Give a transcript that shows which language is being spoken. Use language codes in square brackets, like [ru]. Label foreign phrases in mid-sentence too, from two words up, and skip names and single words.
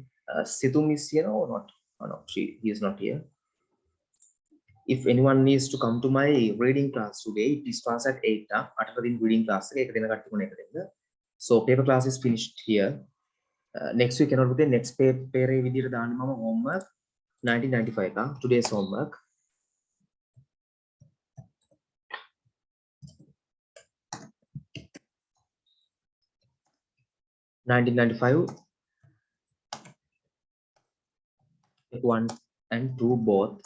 [en] Situm is here or not? Oh, no, he is not here. If anyone needs to come to my reading class today, it starts at 8. Reading class. So paper class is finished here. Next week cannot be the next paper [si] විදියට දාන්න මම [en] homework 1995 today's homework. (1995) 1 and 2 both.